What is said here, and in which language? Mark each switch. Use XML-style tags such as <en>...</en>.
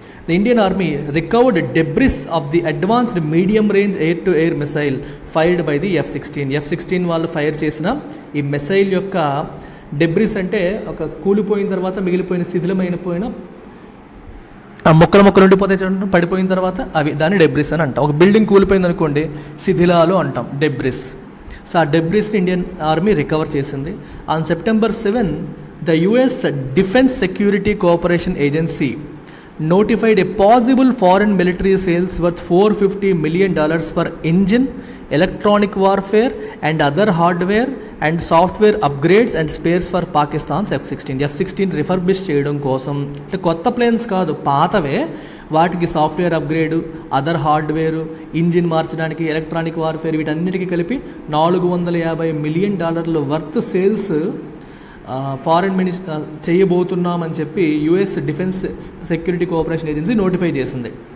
<en>the Indian army recovered debris of the advanced medium range air to air missile fired by the F-16</en> <te>వాళ్ళు fire చేసిన ఈ missile యొక్క debris అంటే ఒక కూలిపోయిన తర్వాత మిగిలిపోయిన శిథిలమైపోయిన మొక్కలు ఉండిపోతే పడిపోయిన తర్వాత దాన్ని డెబ్రిస్ అని అంటాం. ఒక బిల్డింగ్ కూలిపోయింది అనుకోండి, శిథిలాలు అంటాం, డెబ్రిస్. సో ఆ డెబ్రిస్ని ఇండియన్ ఆర్మీ రికవర్ చేసింది.</te> <en>on September 7 the US defence security cooperation agency notified a possible foreign military sales worth $450 million for engine, electronic warfare and other hardware and software upgrades and spares for Pakistan's F-16</en> <te>refurbish చేయడం కోసం. అంటే కొత్త planes కాదు, పాతవే, వాటికి software అప్గ్రేడు, other hardware, engine మార్చడానికి, electronic warfare, వీటన్నిటికీ కలిపి $450 million worth sales foreign చేయబోతున్నామని చెప్పి US defence security cooperation agency notify చేసింది.</te>